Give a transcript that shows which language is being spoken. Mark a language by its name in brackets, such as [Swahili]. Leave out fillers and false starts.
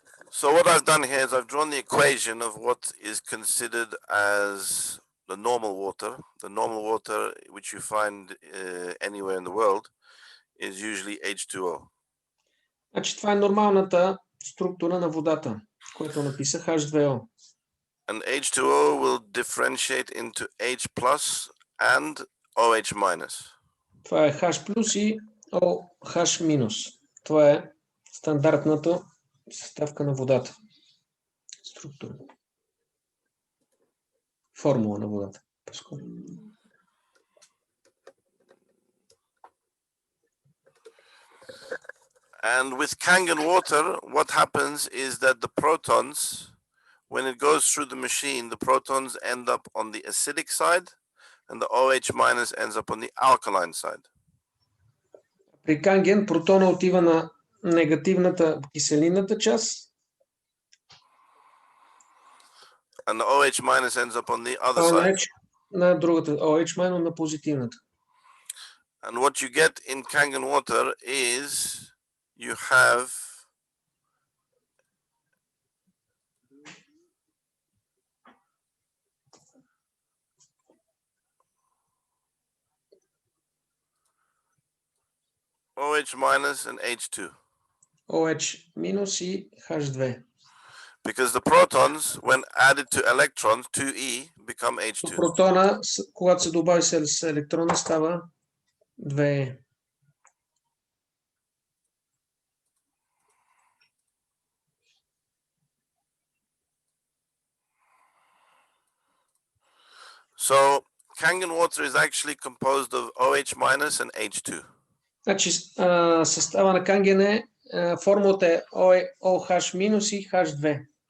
[English] So what I've done here is I've drawn the equation of what is considered as the normal water. The normal water, which you find anywhere in the world, is usually H2O. [Bulgarian] Значи това е нормалната структура на водата, което написах H2O. [English] And H2O will differentiate into H plus and OH minus. [Bulgarian] Това е H плюс и OH минус. Това е стандартната съставка на водата. Структура. Формула на водата. [English] And with Kangen water, what happens is that the protons, when it goes through the machine, the protons end up on the acidic side and the OH minus ends up on the alkaline side. [Bulgarian] При Канген протона отива на негативната киселинната част. [English] And the OH minus ends up on the other side. [Bulgarian] На другата, OH minus на позитивната. [English] And what you get in Kangen water is you have OH minus and H2. [Bulgarian] OH минус и H2. [English] Because the protons, when added to electrons, 2e, become H2. [Bulgarian] Протона, когато се добави с електрона, става 2e. [English] So Kangen water is actually composed of OH minus and H2. [Bulgarian] Значи състава на Канген е формулата е OH минус и H2.